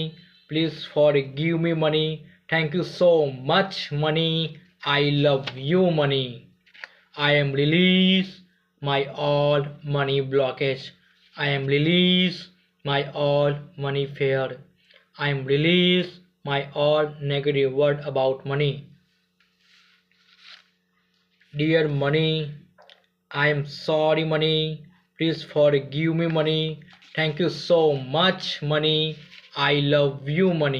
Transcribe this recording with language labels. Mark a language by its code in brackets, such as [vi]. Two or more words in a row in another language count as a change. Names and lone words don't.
[en] Please forgive me money. Thank you so much money. I love you money. I am release my all money blockage. I am release my all money fear. I am release my all negative word about money. Dear money, I am sorry money. Please forgive me money. Thank you so much money. I love you money.